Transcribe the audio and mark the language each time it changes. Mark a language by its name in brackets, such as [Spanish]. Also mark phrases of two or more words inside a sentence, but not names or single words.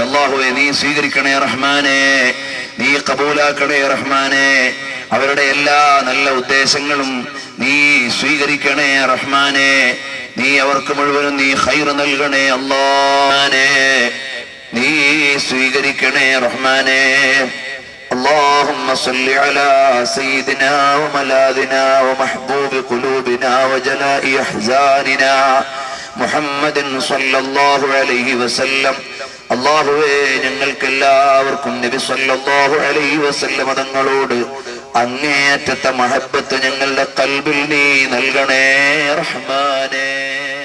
[Malayalam] അല്ലാഹുവേ നീ സ്വീകരിക്കണേ റഹ്മാനെ, നീ കബൂലാക്കണേ റഹ്മാനെ. അവരുടെ എല്ലാ നല്ല ഉദ്ദേശങ്ങളും നീ സ്വീകരിക്കണേ റഹ്മാനെ. നീ അവർക്ക് മുഴുവനും നീ ഖൈർ നൽകണേ അല്ലാഹുവേ. നീ സ്വീകരിക്കണേ റഹ്മാനെ. [Arabic] اللهم صل على سيدنا وملاذنا ومحبوب قلوبنا وجلاء أحزاننا محمد صلى الله عليه وسلم. [Malayalam] അല്ലാഹുവേ, ഞങ്ങൾക്കെല്ലാവർക്കും നബി [Arabic] صلى الله عليه وسلم [Malayalam] തങ്ങളോട് അങ്ങേയറ്റത്തെ മഹബ്ബത്ത് ഞങ്ങളുടെ ഖൽബിൽ നീ നൽകണേ റഹ്മാനേ.